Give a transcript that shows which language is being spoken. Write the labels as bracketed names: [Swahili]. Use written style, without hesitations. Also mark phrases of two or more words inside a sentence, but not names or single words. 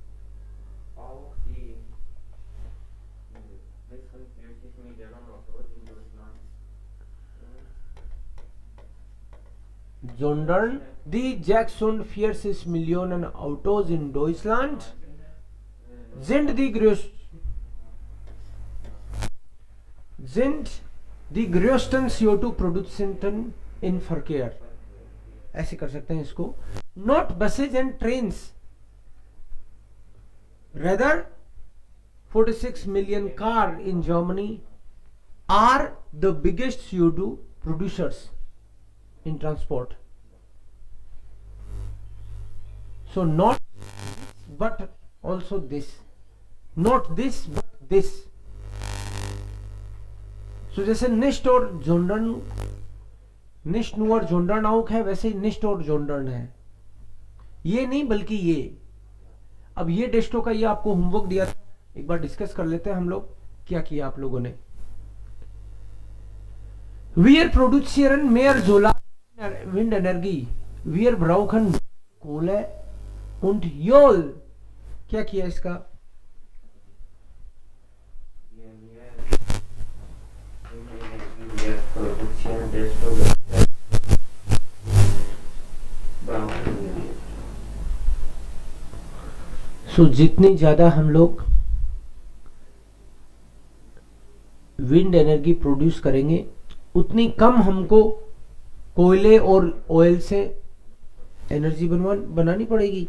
[German] die 46 Millionen Autos in Deutschland sind die größten CO2-Produzenten in Verkehr. [Hindi] ऐसे कर सकते हैं इसको, [English] not buses and trains, rather 46 million car in Germany are the biggest CO2 producers in transport. So not but also this, not this but this. [Hindi] So जैसे निष्ठ और जोंडन, निष्ठ और [German] sondern auch [Hindi] है, वैसे ही निष्ठ और जोंडन है। ये नहीं बल्कि ये। अब ये डेस्टो का ये आपको होमवर्क दिया था, एक बार डिस्कस कर लेते हैं हम लोग क्या किया आप लोगों ने। [German] Wir produzieren mehr Solar Windenergie, wir brauchen Kohle und Öl। [Hindi] क्या किया इसका? सो जितनी ज्यादा हम लोग [English] wind energy [Hindi] प्रोड्यूस करेंगे उतनी कम हमको कोयले और ऑयल से एनर्जी बनानी पड़ेगी।